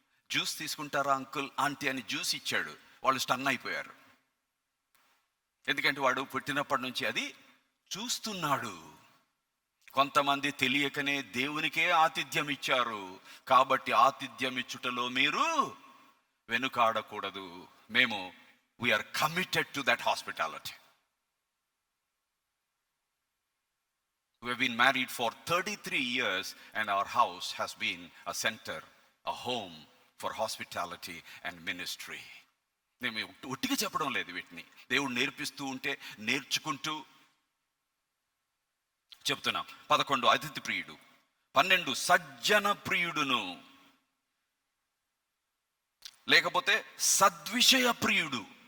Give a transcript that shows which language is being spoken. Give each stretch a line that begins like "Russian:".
Telugu: Juice తీసుకుంటారా uncle aunty అని juice ఇచ్చాడు. వాళ్ళు స్టన్ అయిపోయారు. ఎందుకంటే వాడు పుట్టినప్పటి నుంచి అది చూస్తున్నాడు. కొంతమంది తెలియకనే దేవునికే ఆతిథ్యం ఇచ్చారు. కాబట్టి ఆతిథ్యం ఇచ్చుటలో మీరు వెనుకాడకూడదు. మేము
English: we are committed to that hospitality. We have been married for 33 years and our house has been a center, a home for hospitality and ministry.
Telugu: నేను ఒట్టిగా చెప్పడం లేదు వీటిని, దేవుడు నేర్పిస్తూ ఉంటే నేర్చుకుంటూ చెప్తున్నాం. 11 అతిథి ప్రియుడు, 12 సజ్జన ప్రియుడును, లేకపోతే సద్విషయ ప్రియుడు.